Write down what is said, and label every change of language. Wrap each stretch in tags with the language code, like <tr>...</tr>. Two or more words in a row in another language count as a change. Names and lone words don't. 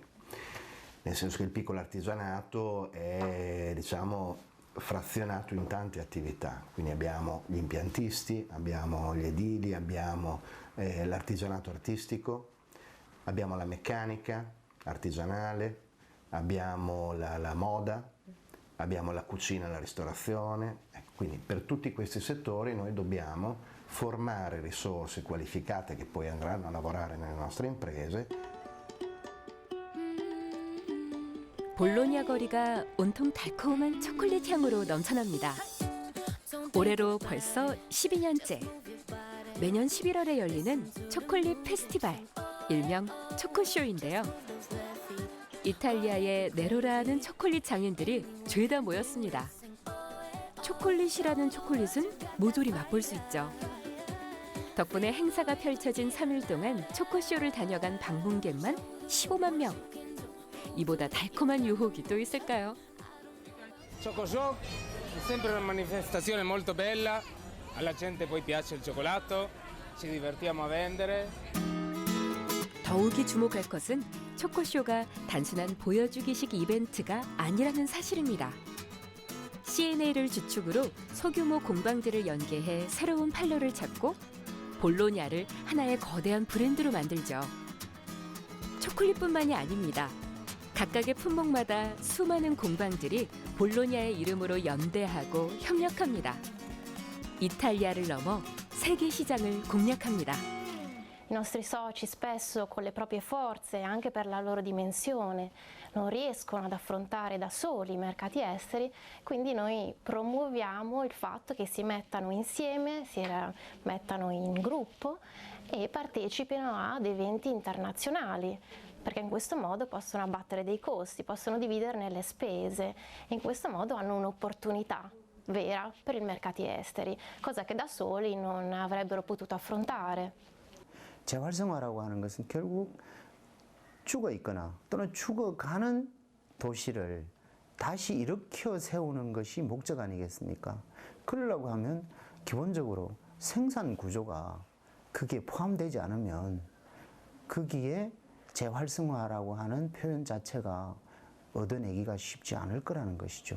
<it>Nel senso che il piccolo artigianato è, diciamo, frazionato in tante attività, quindi abbiamo gli impiantisti, abbiamo gli edili, abbiamo l'artigianato artistico, abbiamo la meccanica artigianale, abbiamo la moda, abbiamo la cucina e la ristorazione. Quindi per tutti questi settori noi dobbiamo formare risorse qualificate che poi andranno a lavorare nelle nostre imprese.</it> <ko>볼로냐 거리가 온통 달콤한 초콜릿 향으로 넘쳐납니다. 올해로 벌써 12년째. 매년 11월에 열리는 초콜릿 페스티벌, 일명 초코쇼인데요. 이탈리아의 네로라는 초콜릿 장인들이 죄다 모였습니다. 초콜릿이라는 초콜릿은 모조리 맛볼 수 있죠. 덕분에 행사가 펼쳐진 3일 동안 초코쇼를 다녀간 방문객만 15만 명. 이보다 달콤한 유혹이 또 있을까요?</ko> <it>Chocoshow è sempre una manifestazione molto bella, alla gente poi piace il cioccolato, ci divertiamo a vendere.</it> <ko>더욱이 주목할 것은 초코쇼가 단순한 보여주기식 이벤트가 아니라는 사실입니다. CNA를 주축으로 소규모 공방들을 연계해 새로운 판로를 찾고 볼로냐를 하나의 거대한 브랜드로 만들죠. 초콜릿뿐만이 아닙니다. 각각의 품목마다 수많은 공방들이 볼로냐의 이름으로 연대하고 협력합니다. 이탈리아를 넘어 세계 시장을 공략합니다.</ko> <it>I nostri soci spesso con le proprie forze, anche per la loro dimensione, non riescono ad affrontare da soli i mercati esteri, quindi noi promuoviamo il fatto che si mettano insieme, si mettano in gruppo e partecipino ad eventi internazionali, perché in questo modo possono abbattere dei costi, possono dividerne le spese e in questo modo hanno un'opportunità vera per i mercati esteri, cosa che da soli non avrebbero potuto affrontare.</it> <ko>재활성화라고 하는 것은 결국 죽어 있거나 또는 죽어가는 도시를 다시 일으켜 세우는 것이 목적 아니겠습니까? 그러려고 하면 기본적으로 생산 구조가 그게 포함되지 않으면 거기에 재활성화라고 하는 표현 자체가 얻어내기가 쉽지 않을 거라는 것이죠.</ko>